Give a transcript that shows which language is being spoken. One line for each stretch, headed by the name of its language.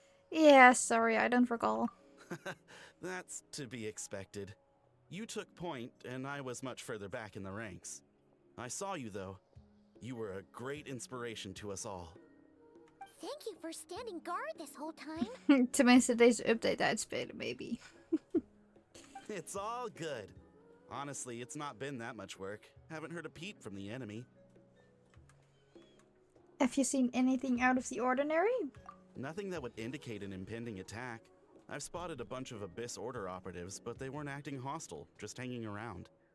English: Yeah, sorry, I don't recall. That's to be expected. You took point, and I was much further back in the ranks. I saw you though. You were a great inspiration to us all. Thank you for standing guard this whole time.
Dutch: Tenminste, deze update uitspelen, maybe.
English: It's all good. Honestly, it's not been that much work. Haven't heard a peep from the enemy. Have you seen anything out of the ordinary? Nothing that would indicate an impending attack. I've spotted a bunch of Abyss Order operatives, but they weren't acting hostile, just hanging around.